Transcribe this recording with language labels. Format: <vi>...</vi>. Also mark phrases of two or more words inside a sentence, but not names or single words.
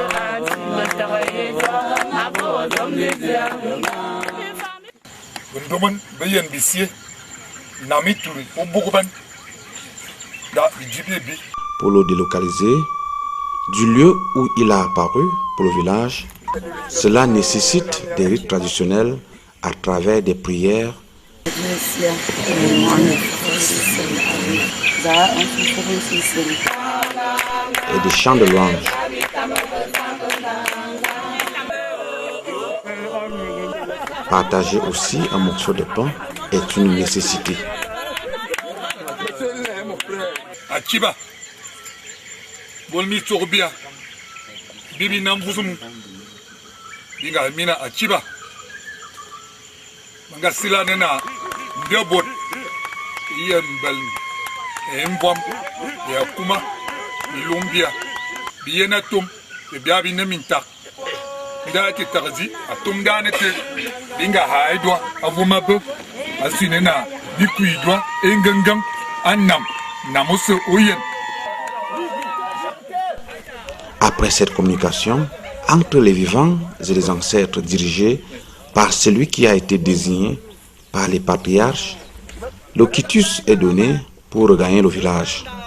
<fr>Pour le délocaliser, du lieu où il a apparu pour le village, cela nécessite des rites traditionnels à travers des prières et des chants de louanges. Partager aussi un morceau de pain est une nécessité.</fr> <ewo>Akiba, bolmi tsorbia, bibi nambuzum, binga mina akiba, mangasila nena, ndebot, yembal, embom, yakuma, bilumbia, bienatum, biabi nemintak, bidati tarzi, atum danete, binga haidwa, avumabe, asinena, bikuidwa, engangam, annam.</ewo> <fr>Après cette communication entre les vivants et les ancêtres dirigés par celui qui a été désigné par les patriarches, le quitus est donné pour regagner le village.</fr>